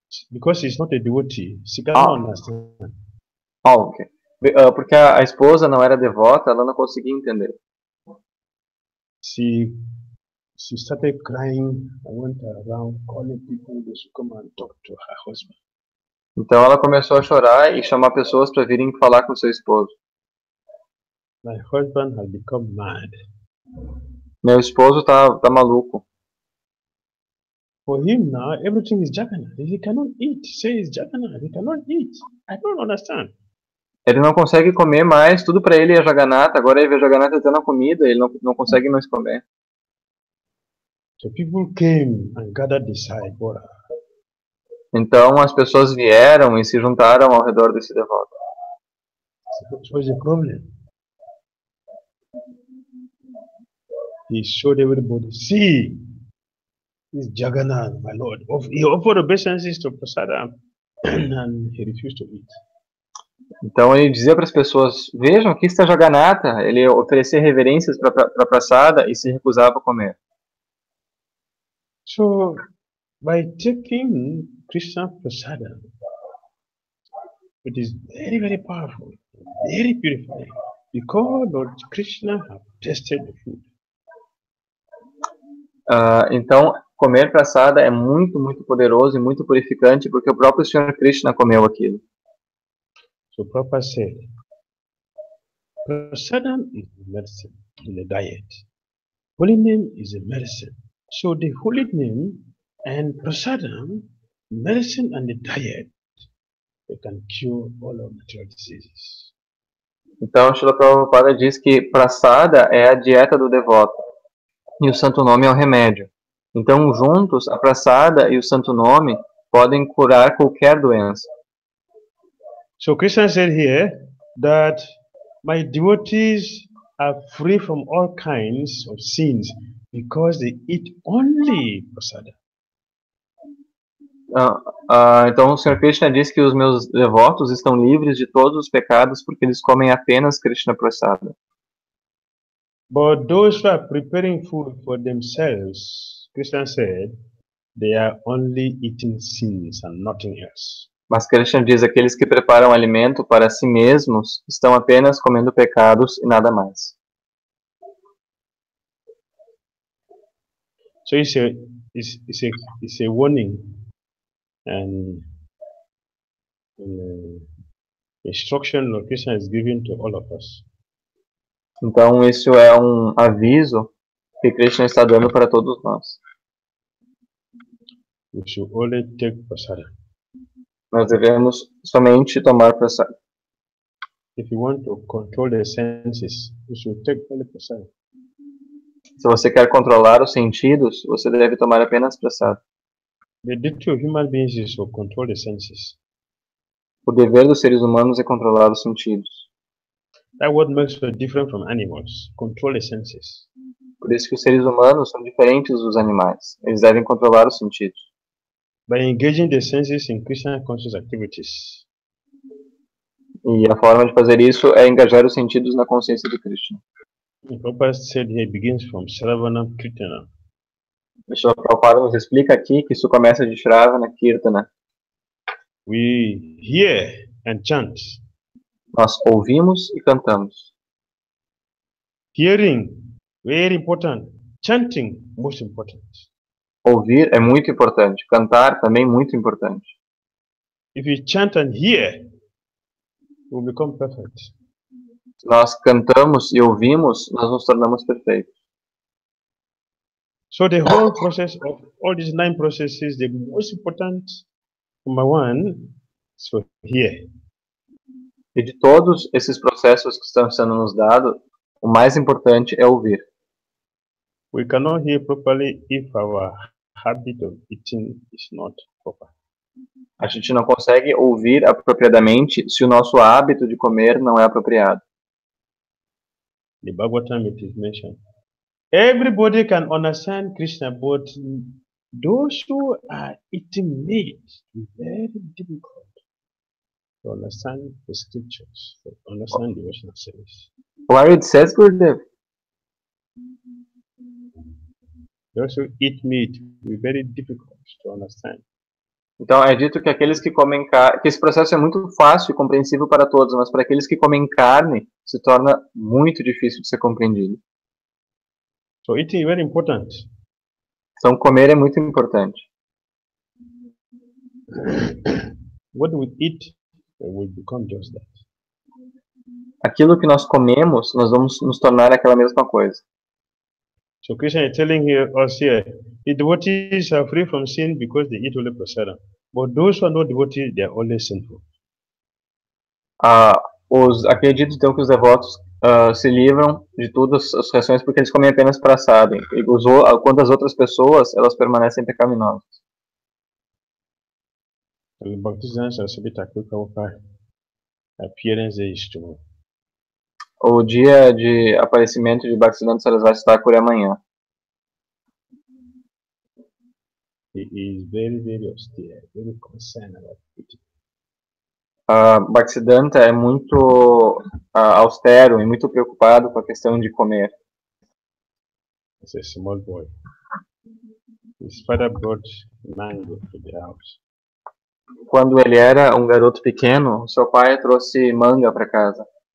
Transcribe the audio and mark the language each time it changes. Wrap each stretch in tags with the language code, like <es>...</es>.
<en>Because he's not a devotee, she cannot understand. Ok.</en> <pt>Porque a esposa não era devota, ela não conseguia entender.</pt> <en>She started crying and went around calling people to come and talk to her husband.</en> <pt>Então ela começou a chorar e chamar pessoas para virem falar com seu esposo.</pt> <en>My husband has become mad.</en> <pt>Meu esposo tá maluco.</pt> <en>For him now, everything is Jagannath. He cannot eat. Say it's Jagannath. He cannot eat. I don't understand.</en> <pt>Ele não consegue comer mais, tudo para ele é Jagannatha, agora ele vê Jagannatha tendo a comida, ele não consegue mais comer.</pt> <en>So people came and gathered beside Bora.</en> <pt>Então as pessoas vieram e se juntaram ao redor desse devoto.</pt> <en>So what's the problem? He showed everybody, see, this Jagannath, my Lord. He offered obeisances to Prasadam and he refused to eat.</en> <pt>Então ele dizia para as pessoas, vejam, aqui está Jagannatha. Ele oferecia reverências para Prasada e se recusava a comer.</pt> <en>So, by taking Krishna Prasadam, it is very, very powerful, very purifying, because Lord Krishna have tasted the food.</en> <pt>Então, comer Prasada é muito, muito poderoso e muito purificante, porque o próprio Senhor Krishna comeu aquilo.</pt> <en>So Prabhupada said, Prasadam is medicine in the diet. Holy name is a medicine. So the holy name and Prasadam, medicine and the diet, they can cure all of material diseases.</en> <pt>Então, Srila Prabhupada diz que Prasada é a dieta do devoto e o santo nome é o remédio. Então, juntos, a Prasada e o santo nome podem curar qualquer doença.</pt> <en>So Krishna said here that my devotees are free from all kinds of sins because they eat only Prasada.</en> <pt>Então, o Senhor Krishna diz que os meus devotos estão livres de todos os pecados porque eles comem apenas Krishna Prasada.</pt> <en>But those who are preparing food for themselves, Krishna said, they are only eating sins and nothing else.</en> <pt>Mas Krishna diz, aqueles que preparam alimento para si mesmos estão apenas comendo pecados e nada mais.</pt> <en>So it's a warning and instruction Lord Krishna is giving to all of us.</en> <pt>Então, isso é um aviso que Krishna está dando para todos nós.</pt> <en>We should only take Prasada.</en> <pt>Nós devemos somente tomar Prasada.</pt> <en>If you want to control the senses, you should take only Prasada.</en> <pt>Se você quer controlar os sentidos, você deve tomar apenas Prasada.</pt> <en>The duty of human beings is to control the senses.</en> <pt>O dever dos seres humanos é controlar os sentidos.</pt> <en>That's what makes us different from animals. Control the senses.</en> <pt>Por isso que os seres humanos são diferentes dos animais. Eles devem controlar os sentidos.</pt> <en>By engaging the senses in Krishna conscious activities.</en> <pt>E a forma de fazer isso é engajar os sentidos na consciência de Krishna.</pt> <en>The Prabhupada said here begins from Shravana Kirtana.</en> <pt>O Srila Prabhupada nos explica aqui que isso começa de Shravana Kirtana.</pt> <en>We hear and chant.</en> <pt>Nós ouvimos e cantamos.</pt> <en>Hearing, very important. Chanting, most important.</en> <pt>Ouvir é muito importante. Cantar também muito importante.</pt> <en>If you chant and hear, you will become perfect.</en> <pt>Se nós cantamos e ouvimos, nós nos tornamos perfeitos.</pt> <en>So the whole process of all these 9 processes, the most important, number 1, is to hear.</en> <pt>E de todos esses processos que estão sendo nos dados, o mais importante é ouvir.</pt> <en>We cannot hear properly if our habit of eating is not proper.</en> <pt>A gente não consegue ouvir apropriadamente se o nosso hábito de comer não é apropriado.</pt> <en>The Bhagavatam it is mentioned. Everybody can understand Krishna, but those who are eating meat, it's very difficult to understand the scriptures, to understand devotional service. Where it says, Gurudev? Those who eat meat, it's very difficult to understand.</en> <pt>Então é dito que aqueles que comem carne, que esse processo é muito fácil e compreensível para todos, mas para aqueles que comem carne se torna muito difícil de ser compreendido.</pt> <en>So eating is very important.</en> <pt>Então comer é muito importante.</pt> <en>What we eat will become just that.</en> <pt>Aquilo que nós comemos, nós vamos nos tornar aquela mesma coisa.</pt> <en>So Krishna is telling us here, the devotees are free from sin because they eat only prasadam. But those who are not devotees, they are always sinful.</en> <pt>Acredito então que os devotos se livram de todas as reações porque eles comem apenas prasada. Quanto às outras pessoas, elas permanecem pecaminosas.</pt> <en>Bhakti Dhira Damodara Swami appearance day is tomorrow.</en> <pt>O dia de aparecimento de Bhaktisiddhanta Sarasvati Thakur é amanhã.</pt> <en>He is very, very austere, very concerned about it.</en> <pt>Bhaktisiddhanta é muito austero e muito preocupado com a questão de comer.</pt> <en>As a small boy. His father brought mango to the house.</en> <pt>Quando ele era um garoto pequeno, seu pai trouxe manga para casa.</pt>